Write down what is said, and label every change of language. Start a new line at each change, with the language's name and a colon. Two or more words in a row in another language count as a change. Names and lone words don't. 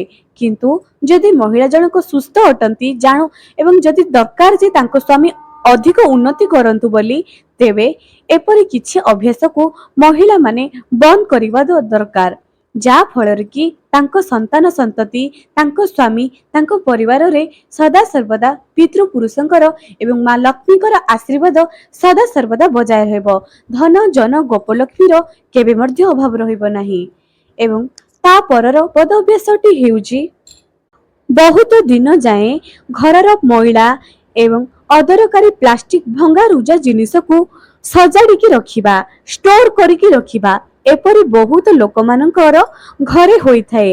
Odia: କିନ୍ତୁ ଯଦି ମହିଳା ଜଣକ ସୁସ୍ଥ ଅଟନ୍ତି ଜାଣୋ ଏବଂ ଯଦି ଦରକାର ଯେ ତାଙ୍କ ସ୍ୱାମୀ ଅଧିକ ଉନ୍ନତି କରନ୍ତୁ ବୋଲି ତେବେ ଏପରି କିଛି ଅଭ୍ୟାସ କୁ ମହିଳା ମାନେ ବନ୍ଦ କରିବା ଦରକାର ଯା ଫଳର କି ତାଙ୍କ ସନ୍ତାନ ସନ୍ତତି ତାଙ୍କ ସ୍ୱାମୀ ତାଙ୍କ ପରିବାର ରେ ସଦା ସର୍ବଦା ପିତୃ ପୁରୁଷଙ୍କର ଏବଂ ମାଁ ଲକ୍ଷ୍ମୀଙ୍କର ଆଶୀର୍ବାଦ ସଦା ସର୍ବଦା ବଜାୟ ରହିବ। ଧନ ଜନ ଗୋପଲକ୍ଷ୍ମୀର କେବେ ମଧ୍ୟ ଅଭାବ ରହିବ ନାହିଁ। ଏବଂ ତା ପରର ପଦ ଅଭ୍ୟାସଟି ହେଉଛି ବହୁତ ଦିନ ଯାଏ ଘରର ମହିଳା ଏବଂ ଅଦରକାରୀ ପ୍ଲାଷ୍ଟିକ ଭଙ୍ଗା ରୁଜା ଜିନିଷ କୁ ସଜାଡ଼ି ରଖିବା ଷ୍ଟୋର କରିକି ରଖିବା ଏପରି ବହୁତ ଲୋକ ମାନଙ୍କର ଘରେ ହୋଇ ଥାଏ।